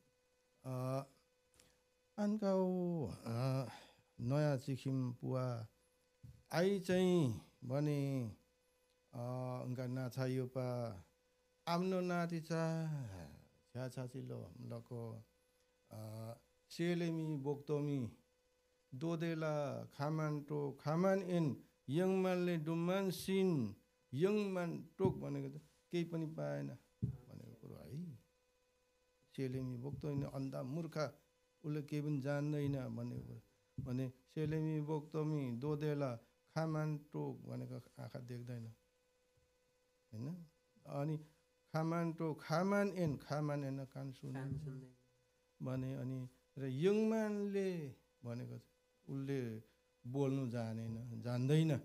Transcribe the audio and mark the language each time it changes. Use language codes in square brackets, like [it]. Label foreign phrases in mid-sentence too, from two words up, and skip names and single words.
[ne] अनका नयाँ चिखिम पुवा आई चाहिँ भने [ybh] उनका नाछा योपा आम्नो नाति छ्या छाचिलो लको सेलेमी बोक्तोमी दोदेला खामान्टो खामान एन यङमानले डुमान सिन यङमान टोक [ne] भनेको त केही पनि पाएन भनेको कुरो है। [ybh] सेलेमी बोक्तोमी [ne] अन्धा मूर्ख उसले केही पनि जान्दैन भनेको कुरो भने [ybh] सेलेमी बोक्तमी दोदेला खामान टोक [ne] भनेको आँखा देख्दैन होइन अनि [ybh] खामान टोक खामान एन [ne] कान सुन्दैन भने अनि र यङमानले भनेको उसले बोल्नु जान्दैन